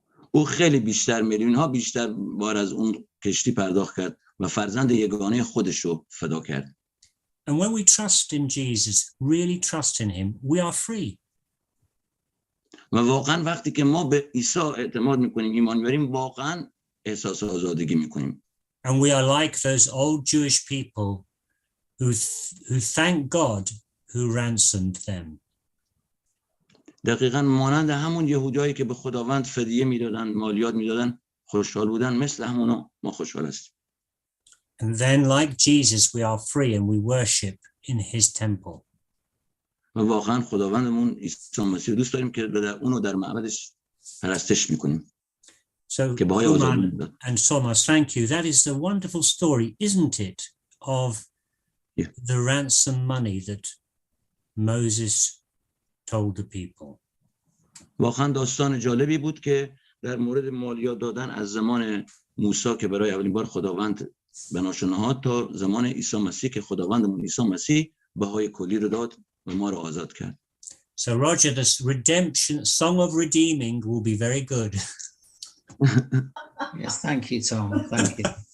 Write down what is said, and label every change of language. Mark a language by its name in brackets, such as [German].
[Persian] او خیلی بیشتر، میلیون ها بیشتر بار از اون کشتی پرداخت کرد و فرزند یگانه خودش رو فدا کرد. [English] And when we trust in Jesus, really trust in him, we are free. [Persian] و واقعا وقتی که ما به عیسی اعتماد میکنیم، ایمان میاریم، واقعا احساس آزادگی میکنیم. [English] And we are like those old Jewish people who thank God who ransomed them. [Persian] دقیقاً مانند همون یهودیایی که به خداوند فدیه میدادن، مالیات میدادن، خوشحال بودن، مثل همونا ما خوشحال هستیم. [English] And then like Jesus, we are free and we worship in his temple. [Persian] و واقعا خداوندمون عیسی مسیح دوست داریم که اونو در معبدش پرستش میکنیم. [English] So Kuman and Thomas, thank you. That is the wonderful story, isn't it, of the ransom money that Moses told the people. [Persian] واقعا داستان جالبی بود که در مورد مالیات دادن از زمان موسی که برای اولین بار خداوند بناش نهاد تا زمان عیسی مسیح که خداوندمون عیسی مسیح بهای کلی رو داد و ما رو آزاد کرد. [English] So Roger, this redemption song of redeeming will be very good. Yes, thank you, Tom. Thank you.